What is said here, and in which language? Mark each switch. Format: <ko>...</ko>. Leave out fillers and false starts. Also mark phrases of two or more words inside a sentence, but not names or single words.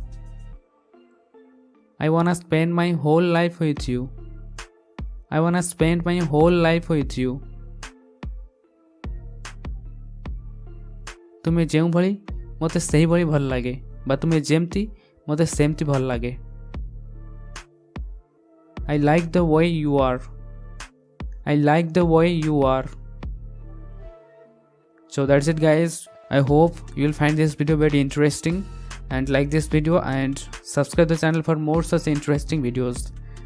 <en>I wanna spend my whole life with you. I wanna spend my whole life with you.</en> <or>ତୁମେ ଯେଉଁଭଳି ମୋତେ ସେହିଭଳି ଭଲ ଲାଗେ ବା ତୁମେ ଯେମିତି ମୋତେ ସେମିତି ଭଲ ଲାଗେ।</or> <en>I like the way you are. I like the way you are. So that's it guys. I hope you'll find this video very interesting and like this video and subscribe the channel for more such interesting videos.</en>